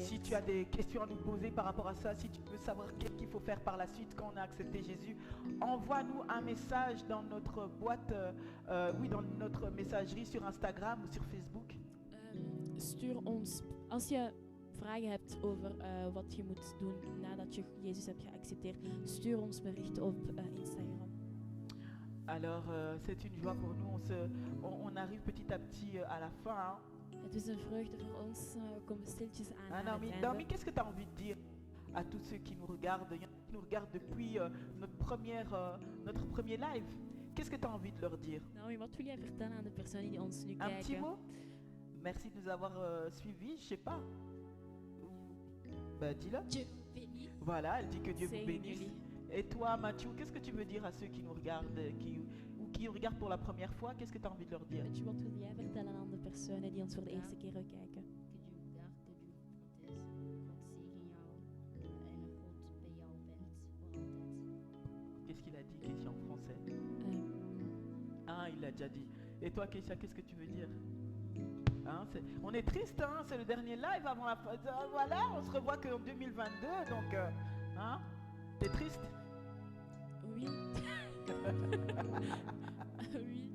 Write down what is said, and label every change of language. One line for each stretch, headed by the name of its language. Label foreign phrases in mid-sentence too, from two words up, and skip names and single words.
French: Si tu as des questions à nous poser par rapport à ça, si tu veux savoir qu'est-ce qu'il faut faire par la suite quand on a accepté Jésus, envoie-nous un message dans notre boîte, dans notre messagerie sur Instagram ou sur Facebook.
Dutch: Stuur ons, als je vragen hebt over wat je moet doen nadat je Jezus hebt geaccepteerd, stuur ons bericht op Instagram.
French: Alors, c'est une joie pour nous. On arrive petit à petit à la fin. Hein.
Dutch: Het is een vreugde voor ons. We komen stiltjes aan het
French: Naomi,
Dutch: einde.
French: qu'est-ce que tu as envie de dire à tous ceux qui nous regardent? Il y en a qui nous regardent depuis notre premier live. Qu'est-ce que tu as envie de leur dire?
Dutch: Naomi, wat wil jij vertellen aan de personen die ons nu
French: Un petit
Dutch: kijken?
French: mot? Merci de nous avoir suivis, je sais pas. Bah dis-le. Dieu vous bénisse. Voilà, elle dit que Dieu vous Say bénisse. Julie. Et toi, Mathieu, qu'est-ce que tu veux dire à ceux qui nous regardent, ou qui nous regardent pour la première fois? Qu'est-ce que tu as envie de leur dire?
Dutch: Mathieu, wat wil jij vertellen aan de personen die ons voor de eerste keer kijken?
French: Que Dieu vous garde, que Dieu vous protège.
Dutch: God zegen jou en God bij jou bent voor altijd.
French: Qu'est-ce qu'il a dit, Kécia, en français? Ah, il l'a déjà dit. Et toi, Kécia, qu'est-ce que tu veux dire? Hein, on est triste, hein, c'est le dernier live avant la fin. Voilà, on se revoit qu'en 2022, donc, hein, t'es triste? Oui. Oui.